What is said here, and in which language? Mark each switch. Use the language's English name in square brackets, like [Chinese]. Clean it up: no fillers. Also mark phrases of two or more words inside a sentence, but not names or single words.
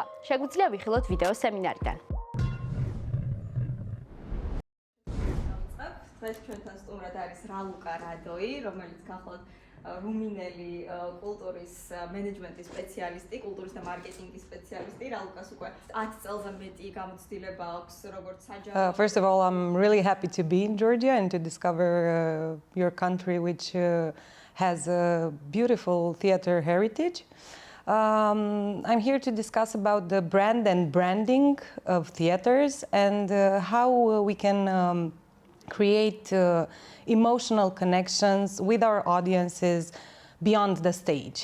[Georgian] შეგვიძლია ვიხილოთ ვიდეო სემინარიდან. დღეს ჩვენთან სტუმრად არის რალუკა რადოი, რომელიც გახლავთ რუმინელი კულტურის მენეჯმენტის სპეციალისტი, კულტურის და მარკეტინგის სპეციალისტი. რალუკას უკვე 10 წელზე მეტი გამოცდილება აქვს როგორც საჯარო. [English] First of all, I'm really happy to be in Georgia and to discover your country, which has a beautiful theater heritage. I'm here to discuss about the brand and branding of theaters and how we can create emotional connections with our audiences beyond the stage.